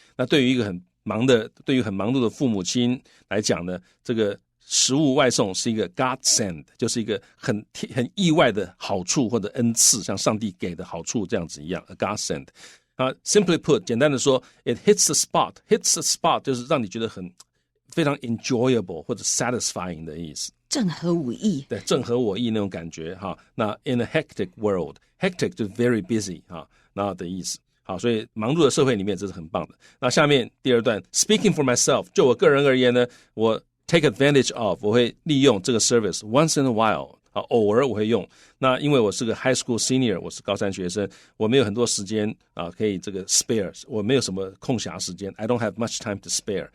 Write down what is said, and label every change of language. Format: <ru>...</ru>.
<zh>那对于很忙碌的父母亲来讲呢，这个食物外送是一个 godsend 就是一个很意外的好处或者恩赐，像上帝给的好处这样子一样</zh> <en>a godsend。 Simply put</en> <zh>简单的说</zh> <en>it hits the spot</en> <zh>就是让你觉得非常 enjoyable 或者 satisfying 的意思。正合我意，对，正合我意那种感觉哈。那</zh> <en>in a hectic world，</en> <zh>hectic 就是</zh> <en>very busy</en> <zh>哈，那的意思。好，所以忙碌的社会里面这是很棒的。那下面第二段 ，</zh> <en>speaking for myself，</en> <zh>就我个人而言呢，我</zh> <en>take advantage of，</en> <zh>我会利用这个</zh> <en>service once in a while，</en> <zh>偶尔我会用。那因为我是个</zh> <en>high school senior，</en> <zh>我是高三学生，我没有很多时间可以这个 spare， 我没有什么空暇时间 ，</zh> <en>I don't have much time to spare，</en>